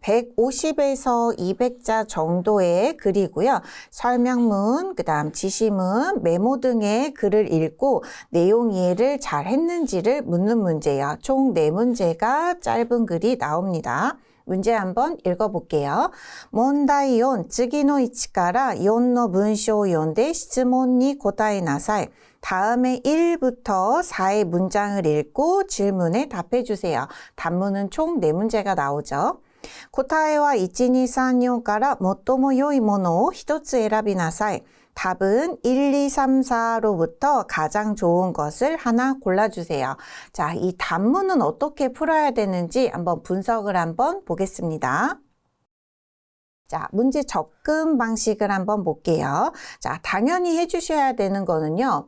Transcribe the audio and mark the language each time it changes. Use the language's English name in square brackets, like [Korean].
[Korean] 150에서 200자 정도의 글이고요. 설명문, 그 다음 지시문, 메모 등의 글을 읽고 내용 이해를 잘 했는지를 묻는 문제예요. 총 4문제가 짧은 글이 나옵니다. 문제 한번 읽어볼게요. [Japanese] 問題4、次の1から4の文章を読んで質問に答えなさい. [Korean] 다음에 1부터 4의 문장을 읽고 질문에 답해 주세요. 단문은 총 4문제가 나오죠. [Japanese] 答えは1、2、3、4から最も良いものを1つ選びなさい. [Korean] 답은 1, 2, 3, 4로부터 가장 좋은 것을 하나 골라주세요. 자, 이 단문은 어떻게 풀어야 되는지 한번 분석을 한번 보겠습니다. 자, 문제 접근 방식을 한번 볼게요. 자, 당연히 해주셔야 되는 거는요.